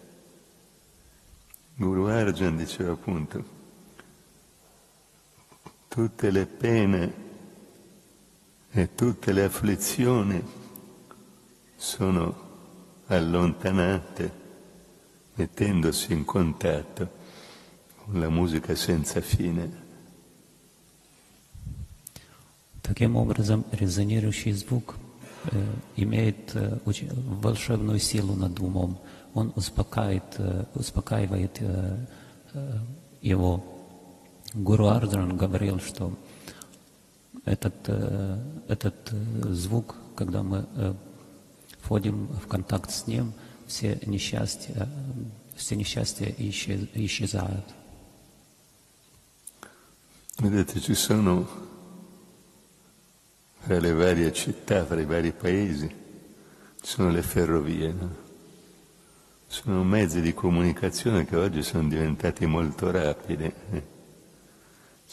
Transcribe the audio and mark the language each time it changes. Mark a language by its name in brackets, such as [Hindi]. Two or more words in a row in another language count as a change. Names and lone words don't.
[Italian] Guru Arjan diceva appunto: tutte le pene e tutte le afflizioni sono allontanate mettendosi in contatto con la musica senza fine. [Russian] Таким образом, резонирующий звук имеет волшебную силу над умом. Он успокаивает его. Гуру Арджан говорил, что этот звук, когда мы входим в контакт с ним, все несчастья исчезают. [Italian] Vedete, ci sono fra le varie città, fra i vari paesi, ci sono le ferrovie, no? Sono mezzi di comunicazione che oggi sono diventati molto rapidi.